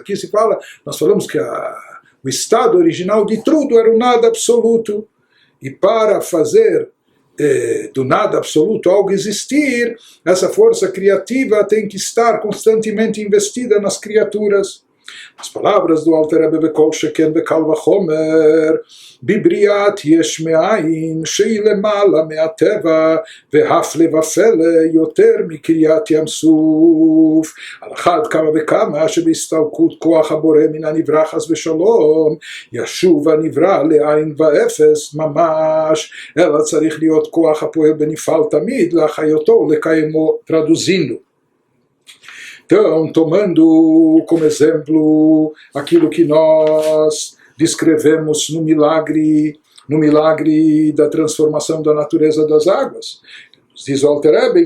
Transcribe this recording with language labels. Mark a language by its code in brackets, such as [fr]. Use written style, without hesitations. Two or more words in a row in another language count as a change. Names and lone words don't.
[pt] Aqui nós falamos que o estado original de tudo era o nada absoluto. E para fazer do nada absoluto algo existir, essa força criativa tem que estar constantemente investida nas criaturas. As palavras do Alter Rebbe [he] בכל שכן בקל וחומר בבריאת יש מאין שהיא למעלה מהטבע והפלא ופלא יותר מקריעת ים סוף על אחת כמה וכמה שבהסתלקות כח הבורא מן הנברא חס ושלום ישוב הנברא לאין ואפס ממש אלא צריך להיות כח הפועל בנפעל תמיד להחיותו לקיימו. [pt] Traduzindo, então, tomando como exemplo aquilo que nós descrevemos no milagre da transformação da natureza das águas, diz o Alter Rebbe,